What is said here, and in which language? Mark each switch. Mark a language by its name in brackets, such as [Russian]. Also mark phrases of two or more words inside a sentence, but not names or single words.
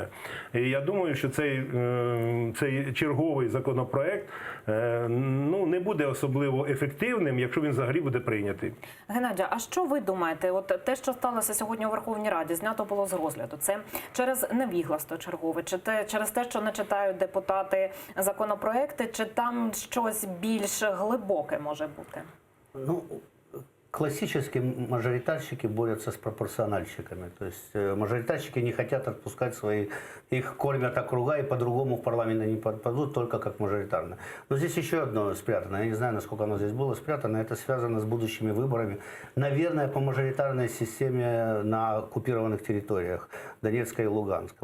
[Ukrainian] І я думаю, що цей черговий законопроект не буде особливо ефективним, якщо він взагалі буде прийнятий. Геннадій, а що ви думаєте? От те, що сталося сьогодні у Верховній Раді, знято було з розгляду. Це через невігластво чергове, чи через те, що не читають депутати законопроекти, чи там щось більш глибоке може бути? [Russian] Ну, классические мажоритарщики борются с пропорциональщиками. То есть мажоритарщики не хотят отпускать свои, их кормят округа и по-другому в парламент не попадут, только как мажоритарно. Но здесь еще одно спрятано. Я не знаю, насколько оно здесь было спрятано. Это связано с будущими выборами. Наверное, по мажоритарной системе на оккупированных территориях Донецка и Луганска.